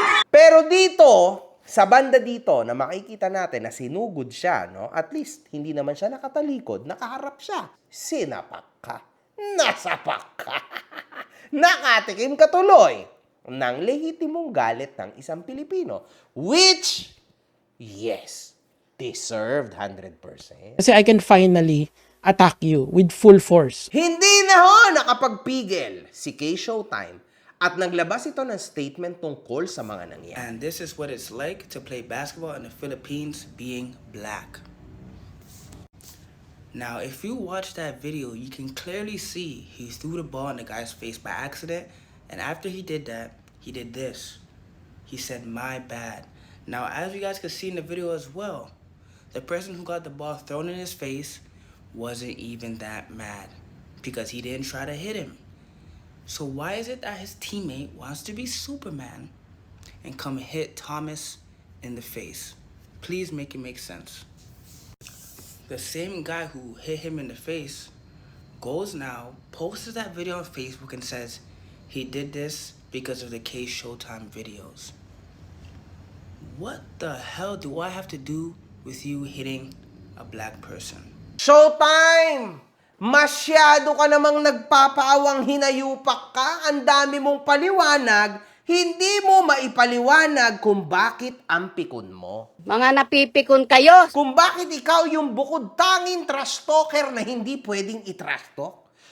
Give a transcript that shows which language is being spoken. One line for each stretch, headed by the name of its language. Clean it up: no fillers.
Filipino: Pero dito, Sa banda dito na makikita natin na sinugod siya, no? At least, hindi naman siya nakatalikod, nakaharap siya. Sinapak ka. Nasapak ka. Nakatikim ka tuloy ng lehitimong galit ng isang Pilipino.
English: Which, yes, deserved 100%. Kasi I can finally attack you with full force.
Filipino: Hindi na ho nakapagpigil si K-Showtime at naglabas ito ng statement tungkol sa mga nangyari.
English: And this is what it's like to play basketball in the Philippines being black. Now, if you watch that video, you can clearly see he threw the ball in the guy's face by accident. And after he did that, he did this. He said, "My bad." Now, as you guys can see in the video as well, the person who got the ball thrown in his face wasn't even that mad because he didn't try to hit him. So why is it that his teammate wants to be Superman and come hit Thomas in the face? Please make it make sense. The same guy who hit him in the face goes now, posts that video on Facebook and says he did this because of the K-Showtime videos. What the hell do I have to do with you hitting a black person? Showtime!
Filipino: Masyado ka namang nagpapaawang hinayupak ka, ang dami mong paliwanag, hindi mo maipaliwanag kung bakit ang pikon mo. Mga napipikon kayo. Kung bakit ikaw yung bukod tanging trash talker na hindi pwedeng i-trash talk.